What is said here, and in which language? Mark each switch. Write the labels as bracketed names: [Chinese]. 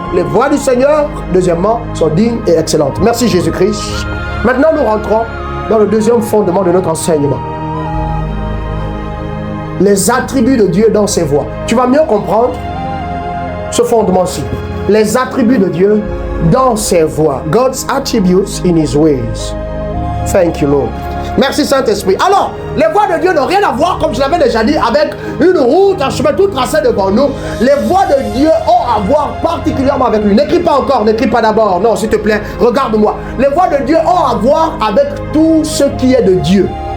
[French] Les voix du Seigneur, deuxièmement, sont dignes et excellentes. Merci Jésus-Christ. Maintenant, nous rentrons dans le deuxième fondement de notre enseignement. Les attributs de Dieu dans ses voies. Tu vas mieux comprendre ce fondement-ci. Les attributs de Dieu dans ses voies. [English] God's attributes in his ways. Thank you, Lord. [French] Merci Saint-Esprit. Alors, les voies de Dieu n'ont rien à voir, comme je l'avais déjà dit, avec une route, un chemin tout tracé devant nous. Les voies de Dieu ont à voir particulièrement avec lui. N'écris pas encore, n'écris pas d'abord. Non, s'il te plaît, regarde-moi. Les voies de Dieu ont à voir avec tout ce qui est de Dieu.